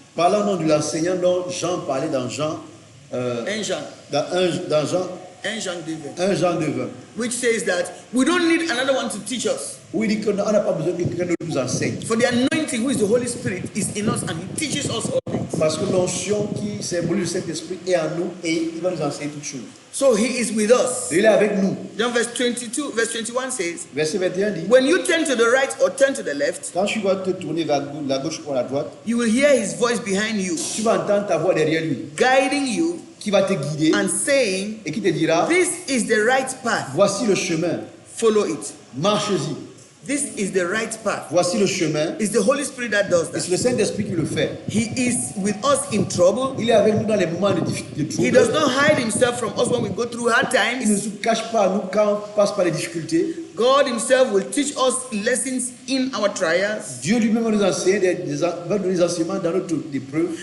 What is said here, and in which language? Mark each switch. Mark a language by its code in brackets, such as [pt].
[fr] Parlant donc de l'enseignant dont Jean parlait dans Jean, Un Jean. dans Jean, 1 Jean 2, 1 Jean 2, 20, [en] which says that we don't need another one to teach us. [fr] où il dit qu'on n'a pas besoin que quelqu'un d'autre nous enseigne. [en] For the anointing, who is the Holy Spirit, is in us and He teaches us all things. [fr] Parce que l'onction qui symbolise le Saint-Esprit est en nous et il va nous enseigner toutes choses. [en] So he is with us. [fr] Il est avec nous. [en] Then verse 21 says, [fr] Verset 21 dit, [en] when you turn to the right or turn to the left, [fr] quand tu vas te tourner vers la gauche ou la droite, [en] you will hear his voice behind you, [fr] tu vas entendre ta voix derrière lui, [en] guiding you [fr] qui va te guider [en] and saying, [fr] et qui te dira, [en] this is the right path, [fr] voici le chemin, [en] follow it. [fr] marche-y. [en] This is the right path. [fr] Voici le chemin. [en] It's the Holy Spirit that does [fr] Et c'est [en] that. [fr] le Saint-Esprit qui le fait. [en] He is with us in trouble. [fr] Il est avec nous dans les moments de [en] He does [fr] trouble. [en] not hide himself from us when we go through hard [fr] Il ne [en] times. [fr] se cache pas à nous quand on passe par les difficultés. [en] God himself will teach us lessons in our trials. [fr] Dieu lui-même va nous enseigner va nous donner des enseignements dans notre épreuve.